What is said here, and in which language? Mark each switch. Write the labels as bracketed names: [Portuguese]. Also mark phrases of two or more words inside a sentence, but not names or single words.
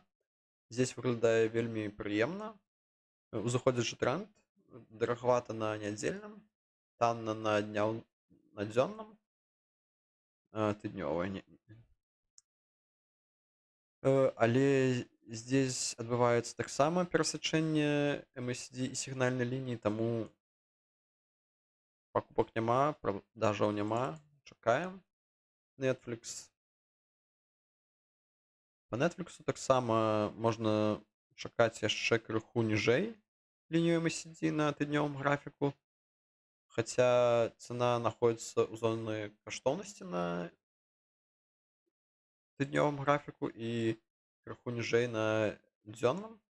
[Belarusian] Здесь выглядае вельмі прыемна. Узыходзячы тренд, дарагавата на нядзельным, танна на дзённым, тыднёвая. Але здесь адбываецца таксама перасячэнне MACD і сігнальнай лініі, таму пакупак няма, продажаў няма, чакаем. Netflix. По Netflix таксама можна чакаць яшчэ крыху ніжэй лінію MACD на тыднёвым графіку, хаця цана знаходіцца ў зоны каштоўнасці на тыднёвым графіку і крыху ніжэй на дзённым.